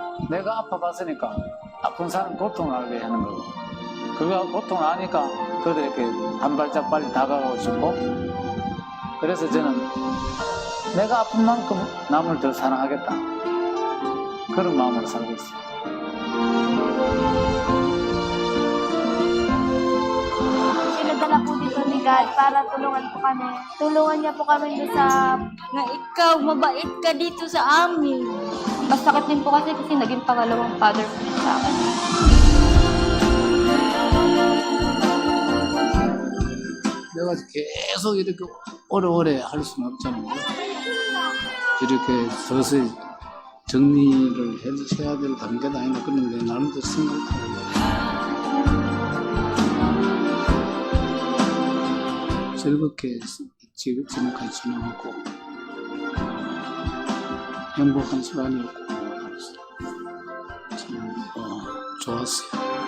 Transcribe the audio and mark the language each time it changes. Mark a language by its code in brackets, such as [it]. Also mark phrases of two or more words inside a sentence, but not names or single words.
[ko] 내가 아파봤으니까 아픈 사람 고통을 알게 하는 거고, 그가 고통을 아니까 그들에게 한 발짝 빨리 다가가고 싶고, 그래서 저는 내가 아픈 만큼 남을 더 사랑하겠다, 그런 마음으로 살고 있어요. [tl] Pinadala po dito ni God para tulungan po kami. Tulungan niya po kami doon sa... Na ikaw, mabait ka dito sa amin. Masakit din po kasi naging pangalawang father po siya sa akin. [ko] 내가 계속 이렇게 오래오래 할 수는 없잖아요. 이렇게 서서히 정리를 해야 될 단계도 아니고, 그런데 나름대로 생각하고 즐겁게 지금까지 지내고 행복한 시간이었고 참 좋았어요.